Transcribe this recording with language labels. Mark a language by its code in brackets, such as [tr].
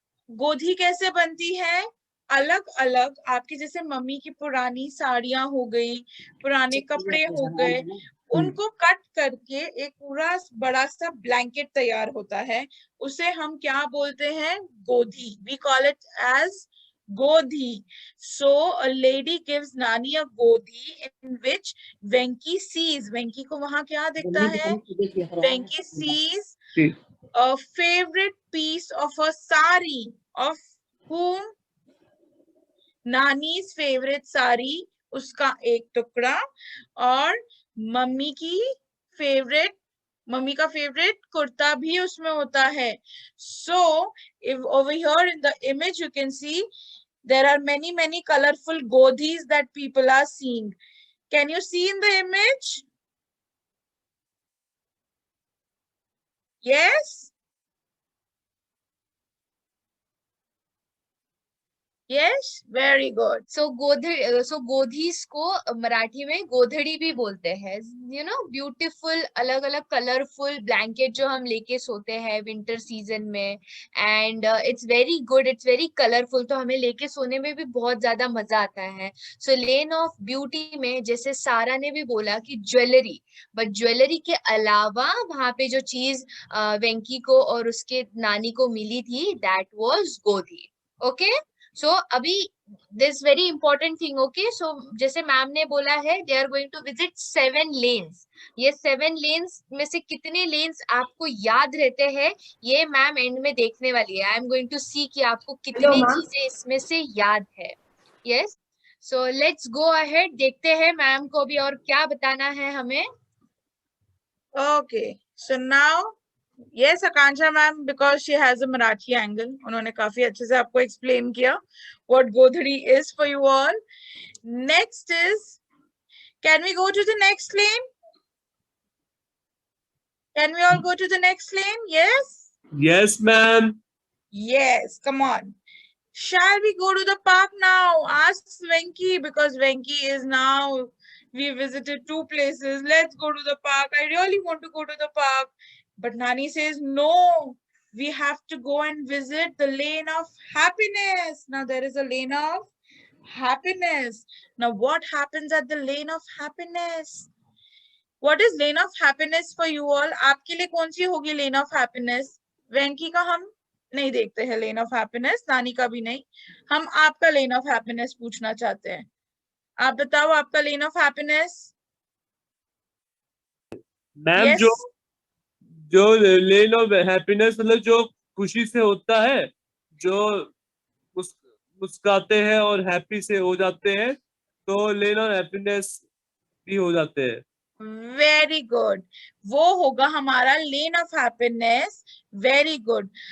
[hi] गोधी कैसे बनती है? अलग अलग आपकी, जैसे मम्मी की पुरानी साड़ियां हो गई, पुराने कपड़े हो गए, उनको कट करके एक पूरा बड़ा सा ब्लैंकेट तैयार होता है. उसे हम क्या बोलते हैं? गोधी. [en] we call it as [hi] Godhi. [en] So a lady gives Nani a Godhi in which Venki sees. [hi] Venki को वहां क्या दिखता है? [en] Venki sees a favorite piece of a sari of whom? Nani's favorite sari, [hi] उसका एक टुकड़ा, और मम्मी का फेवरेट कुर्ता भी उसमें होता है. [en] So if over here in the image you can see there are many colorful godhis that people are seeing. Can you see in the image? Yes? Yes, very good. [hi] So गोधीस को मराठी में गोधड़ी भी बोलते हैं. [en] You know, beautiful [hi] अलग अलग colorful blanket जो हम लेके सोते हैं winter season में, [en] and it's very good, it's very colorful, [hi] तो हमें लेके सोने में भी बहुत ज्यादा मजा आता है. So lane of beauty में जैसे सारा ने भी बोला कि ज्वेलरी, बट ज्वेलरी के अलावा वहां पे जो चीज वेंकी को और उसके नानी को मिली थी, that was गोधी. [en] Okay? So अभी this very important thing, okay? So [hi] जैसे मैम ने बोला है [en] they are going to visit 7 lanes. [hi] ये 7 lanes में से कितने lanes आपको याद रहते हैं, ये मैम एंड में देखने वाली है. [en] I am going to see [hi] कि आपको कितनी चीजें इसमें से याद है. [en] Yes? So let's go ahead. [hi] देखते हैं मैम को भी और क्या बताना है हमें. [en] Okay. So now yes, Akansha ma'am, because she has a Marathi angle, [hi] उन्होंने काफी अच्छे से आपको explain किया [en] what Godhadi is for you all. Next is, can we go to the next lane? Can we all go to the next lane? Yes? Yes, ma'am. Yes, come on. Shall we go to the park now? Asks Venki, because Venki is now, we visited 2 places. Let's go to the park. I really want to go to the park. But Nani says, no, we have to go and visit the lane of happiness. Now there is a lane of happiness. Now what happens at the lane of happiness? What is lane of happiness for you all? [hi] आपके लिए कौन सी होगी lane of happiness? वेंकी का हम नहीं देखते हैं lane of happiness, नानी का भी नहीं. हम आपका lane of happiness पूछना चाहते हैं. आप बताओ आपका lane of happiness. Ma'am [en] Yes. [hi] जो लेन ऑफ हैप्पीनेस मतलब जो खुशी से होता है, जो मुस्कुराते हैं और हैप्पी से हो जाते हैं, तो लेन ऑफ हैप्पीनेस भी हो जाते हैं. वेरी गुड, वो होगा हमारा lane of happiness. Very good.